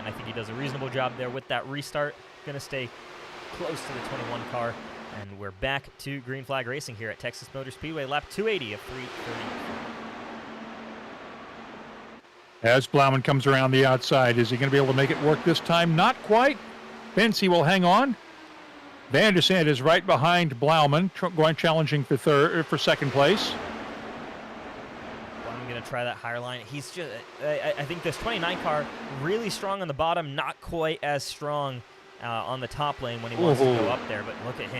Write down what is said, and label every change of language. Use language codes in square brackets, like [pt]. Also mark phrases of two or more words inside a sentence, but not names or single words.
[en] And I think he does a reasonable job there with that restart. Going to stay close to the 21 car. And we're back to green flag racing here at Texas Motor Speedway, lap 280 of 330. As Blauman comes around the outside, is he going to be able to make it work this time? Not quite. Bency will hang on. Van de Sant is right behind Blauman, going challenging for second place. I'm going to try that higher line. He's just, I think this 29 car really strong on the bottom, not quite as strong on the top lane when he wants to go up there. But look at him.